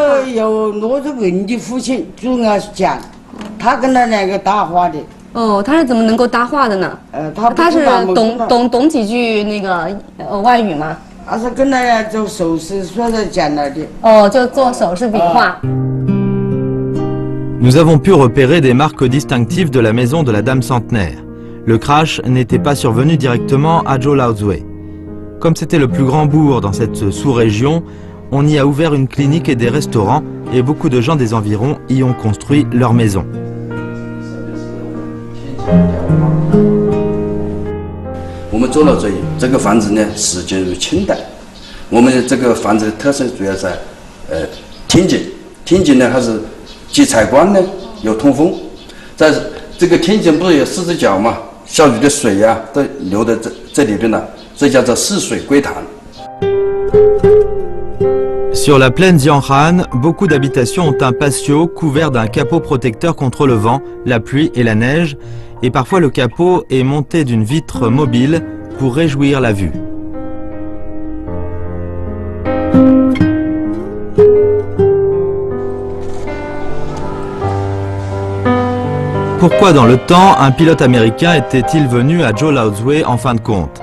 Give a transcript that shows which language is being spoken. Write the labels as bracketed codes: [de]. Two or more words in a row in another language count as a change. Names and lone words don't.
[zh] 有罗志文的父亲主要讲，他跟他那个搭话的。他是怎么能够搭话的呢？他是懂几句那个外语吗？他是跟他做手势说的讲了的。就做手势比划。 [fr] Nous avons pu repérer des marques distinctives de la maison de la dame centenaire. Le crash n'était pas survenu directement à Zhou Laozui. Comme c'était le plus grand bourg dans cette sous-région, on y a ouvert une clinique et des restaurants et beaucoup de gens des environs y ont construit leur maison. [zh] On 们Zhou Laozui这个房子呢始建于清代。我们这个房子的特色主要在天井，天井呢它是既采光呢又通风，在这个天井不是有4只脚嘛，下雨的水呀都流到这里边了。这叫做四水归潭。 [fr] Sur la plaine Xianghan, beaucoup d'habitations ont un patio couvert d'un capot protecteur contre le vent, la pluie et la neige, et parfois le capot est monté d'une vitre mobile pour réjouir la vue. Pourquoi dans le temps un pilote américain était-il venu à Zhou Laozui en fin de compte?